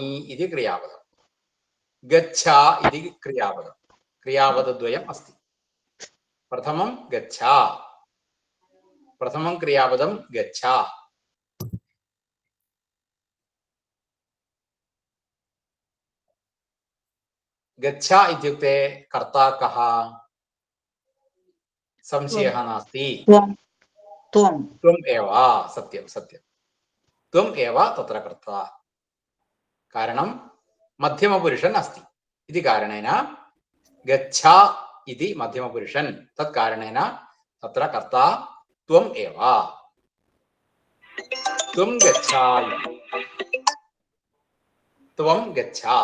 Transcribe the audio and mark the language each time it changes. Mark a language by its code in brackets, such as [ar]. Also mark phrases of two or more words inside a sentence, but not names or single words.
[sa] इति क्रियापदं गच्छ इति क्रियापदं क्रियापदद्वयम् अस्ति प्रथमं गच्छ प्रथमं क्रियापदं गच्छ गच्छ इत्युक्ते कर्ता कः संशयः नास्ति त्वम् एव सत्यं सत्यं त्वम् एव तत्र कर्ता कारणं मध्यमपुरुषन् अस्ति इति कारणेन गच्छ इति मध्यमपुरुषन् तत् कारणेन तत्र कर्ता त्वं एव. त्वं गच्छ त्वं गच्छ.